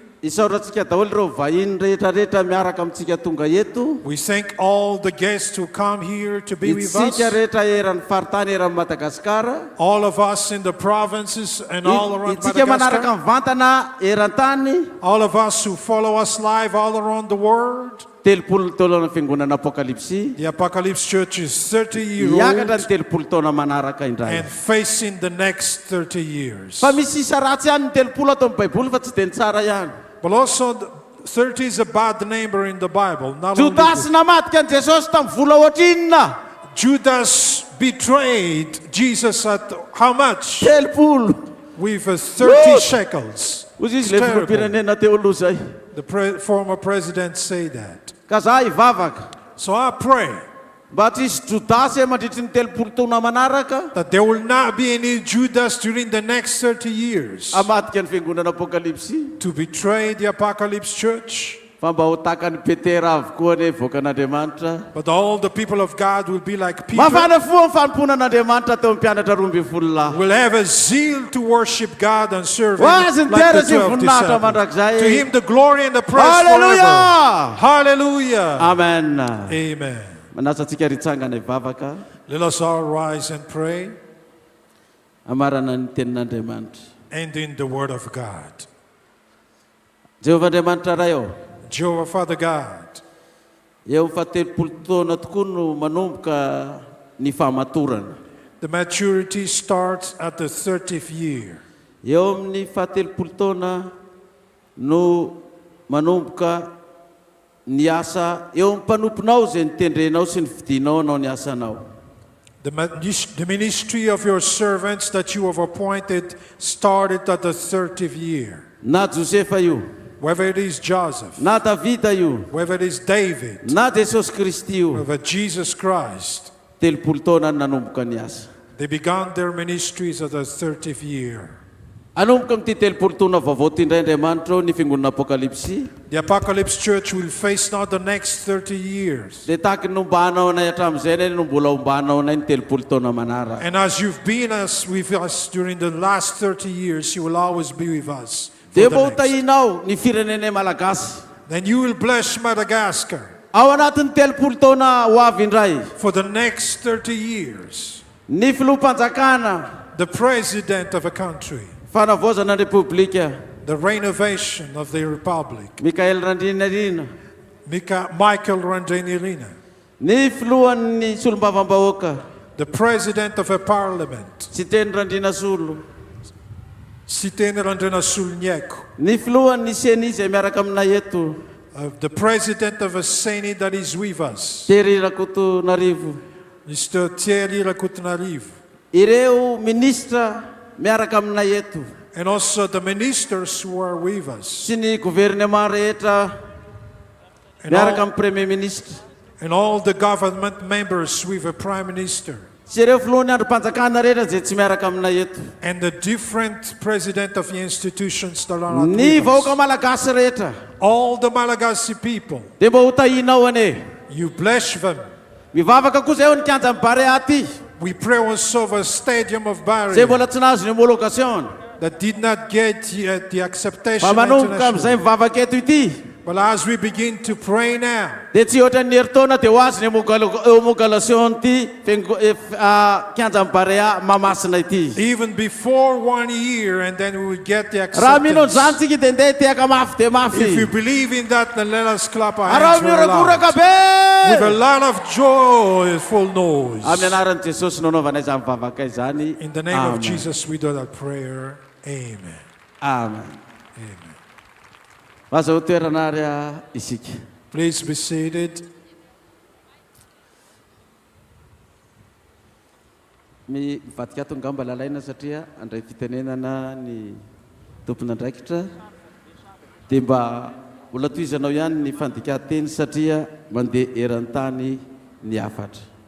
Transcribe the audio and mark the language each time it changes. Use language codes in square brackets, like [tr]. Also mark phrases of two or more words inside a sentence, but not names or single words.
[mg] Isaorantsika daholo ireo vahiny rehetrarehetra miaraka amintsika tonga eto. [en] We thank all the guests who come here to be with us. [mg] Itsika rehetra eran'ny faritany eran'ny Madagasikara. [en] All of us in the provinces and all around [mg] Itsika manaraka [en] Madagascar. [mg] Mivantana eran-tany. [en] All of us who follow us live all around the world. [mg] Telopolo taona fiangonana Apokalypsy. [en] The Apocalypse Church is 30-year-old. [mg] Iakatra ny telopolo taona manaraka indray. [en] And facing the next 30 years. [mg] Fa misy isa ratsy ihany ny telopolo ato amin'ny Baiboly fa tsy dia ny tsara ihany. [en] But also 30 is a bad number in the Bible. [mg] Judas namatika ny Jesosy tamin'ny vola ohatrinina. [en] Judas betrayed Jesus at how much? [mg] Telopolo. [en] With 30 shekels. [mg] Ozy izy le filopirenena teo aloha zay. [en] The former president said that. [mg] Ka za hivavaka. [en] So I pray [mg] mba tsisy Judasy mandritry ny telopolo taona manaraka. [en] That there will not be any Judas during the next 30 years. [mg] Amatika ny fiangonana Apokalypsy. [en] To betray the Apocalypse Church. [mg] Fa mba ho takan'ny Petera avokoa ny voakan'Andriamanitra. [en] But all the people of God will be like Peter. [mg] Mafana foa ny famponan'Andriamanitra teo amin'ny mpianatra 12 lahy. [en] Will have a zeal to worship God and serve Him [mg] Hoazy ny [en] like the [mg] tera sy [en] 12 [mg] voninahitra [en] disciples. [mg] mandrakizay. [en] To Him the glory and the praise Hallelujah! forever. Hallelujah! Amen. Amen. [mg] Manasa tsika ritsangana hivavaka. [en] Let us all rise and pray. [mg] Amarana ny tenin'Andriamanitra. [en] And in the word of God. [mg] Jehovah Andriamanitra ray ao. [en] Jehovah Father God. [mg] Eo fahatelopolo taona tokoa no manomboka ny fahamatorana. [en] The maturity starts at the 30th year. [mg] Eo amin'ny fahatelopolo taona no manomboka ny asa eo amin'ny mpanomponao izay nitendrenao sy ny vidinao anao ny asanao. [en] The ministry of your servants that you have appointed started at the 30th year. [mg] Na Josefa io. [en] Whether it is Joseph, [mg] na Davida io, [en] whether it is David, [mg] na Jesus Kristy io, [en] whether Jesus Christ, [mg] telopolo taona nanomboka ny asa. [en] They began their ministries at the 30th year. [mg] Anomboka amin'ity telopolo taona vaovao ty indray Andriamanitra ny fiangonana Apokalypsy. [en] The Apocalypse Church will face now the next 30 years. [mg] Le taky nombanao anay hatramin'izay nay no mbola ombanao anay ny telopolo taona manaraka. [en] And as you've been with us during the last 30 years, you will always be with us. [mg] Dia mba ho tahinao ny firenenay malagasy. [en] Then you will bless Madagascar. [mg] ao anatin'ny telopolo taona ho avy indray. [en] For the next 30 years, [mg] Ny filoham-panjakana, [en] the president of a country, [mg] fanavaozana ny repoblika, [en] the renovation of the republic, [mg] Mikael Randrinarina, [en] Michael Randrinarina, [mg] ny filohan'ny solom-bavambahoaka, [en] the president of a parliament, [mg] Siteny Randrinasolo, [en] Siteny Randrinasolonieko, [mg] ny filohan'ny seni izay miaraka aminay eto, [en] the president of a Senate that is with us, [mg] Tery Rakotonarivo, [en] Mr. Thierry Rakotonarivo, [mg] ireo ministra miaraka aminay eto, [en] and also the ministers who are with us, [mg] sy ny gouvernement rehetra miaraka amin'ny [fr] premier ministre, [en] and all the government members with a prime minister, [mg] sy ireo filohan'ny androm-panjakana rehetra zay tsy miaraka aminay eto, [en] and the different president of the institutions that are not [mg] ny [en] with [mg] vahoaka [en] us. [mg] malagasy rehetra, [en] All the Malagasy people, [mg] dia mba ho tahinao ane. [en] you bless them. [mg] Mivavaka kosa eo ny Kianja BAREA aty, [en] We pray also of a stadium of [mg] zay [en] Barea [mg] mbola tsy nahazo ny homologation. [en] that did not get yet the acceptation [mg] Fa manomboka [en] internationally. [mg] amin'izay mivavaka eto ity, [en] But as we begin to pray now, [mg] dia tsy ohatra ny herintaona dia ho azy ny homologation ty Kianja BAREA Mahamasina ity. [en] even before 1 year, and then we will get the [mg] Raha mino [en] acceptance. [mg] zany tsika dia ndeha tiaka mafy dia [en] If you [mg] mafy. [en] believe in that, then let us clap our [mg] Araho [en] hands very loud. [mg] mihorakoraka [en] With a [mg] be. [en] lot of joyful noise. [mg] Amin'ny anaran'i Jesosy nanaovanay izany mivavaka izany. [en] In the name of [mg] Amen. [en] Jesus, we do that prayer. Amen. Amen. Amen. [mg] Vaza ho toerana ary isika. [en] Please be seated. [mg] Mivadika ato ngamba lalaina satria andray fitenenana ny tompon'andraikitra dia mba mbola toizanao ihany ny fandika-teny satria mandeha eran-tany ny afatra.